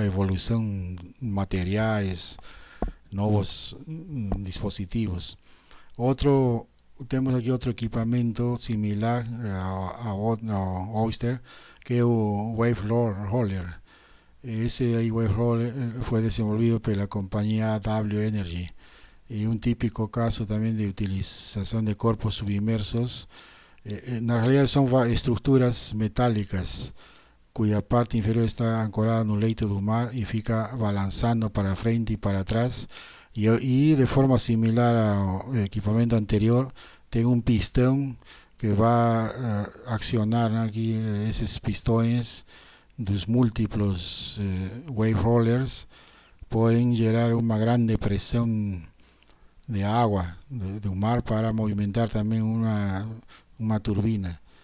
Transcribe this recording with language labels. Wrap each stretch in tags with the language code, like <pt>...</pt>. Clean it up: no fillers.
<es>Evolución materiales, nuevos dispositivos.</es> <pt>Temos aqui outro equipamento similar ao Oyster, que é o Wave Roller. Esse aí, Wave Roller, foi desenvolvido pela companhia W Energy. E um típico caso também de utilização de corpos submersos. Na realidade são estruturas metálicas cuya parte inferior está ancorada no leito do mar e fica balançando para frente e para trás.</pt> <es>Y de forma similar al equipamiento anterior, tengo un pistón que va a accionar, ¿no? Aquí esos pistones</es> <pt>dos múltiplos</pt> <es>wave rollers pueden generar una gran presión de agua de un mar para movimentar también una turbina.</es>